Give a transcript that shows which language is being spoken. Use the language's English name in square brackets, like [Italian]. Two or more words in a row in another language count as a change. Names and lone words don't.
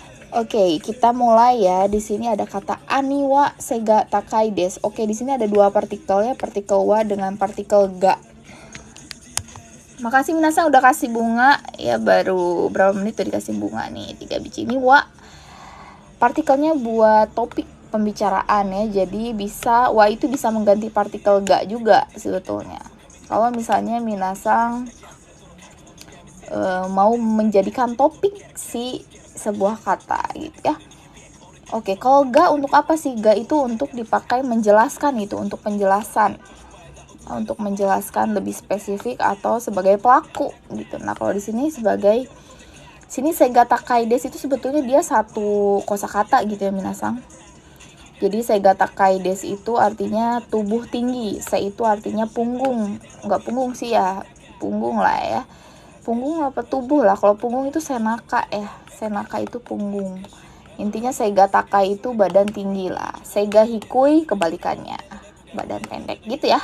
[Indonesian] Oke, kita mulai ya. Di sini ada kata [Japanese] 兄は背が高いです. [Indonesian] Oke, di sini ada dua partikel ya, partikel wa dengan partikel ga. Makasih minasan udah kasih bunga ya, baru berapa menit tuh dikasih bunga nih, 3 biji. Ini wa partikelnya buat topik pembicaraan ya, jadi bisa wa itu bisa mengganti partikel ga juga sebetulnya. Kalau misalnya minasan mau menjadikan topik si sebuah kata gitu ya. Oke, kalau ga untuk apa sih? Ga itu untuk dipakai menjelaskan, itu untuk penjelasan, untuk menjelaskan lebih spesifik atau sebagai pelaku gitu. Nah, kalau di sini sebagai [Japanese] 背が高いです [Indonesian] itu sebetulnya dia satu kosakata gitu ya minasang. Jadi [Japanese] 背が高いです [Indonesian] itu artinya tubuh tinggi, se itu artinya punggung. Enggak punggung sih ya, punggung lah ya. Punggung apa tubuh lah, kalau punggung itu senaka ya, senaka itu punggung. Intinya [Japanese] 背が高い [Indonesian] itu badan tinggi lah, [Japanese] 背が低い [Indonesian] kebalikannya, badan pendek gitu ya.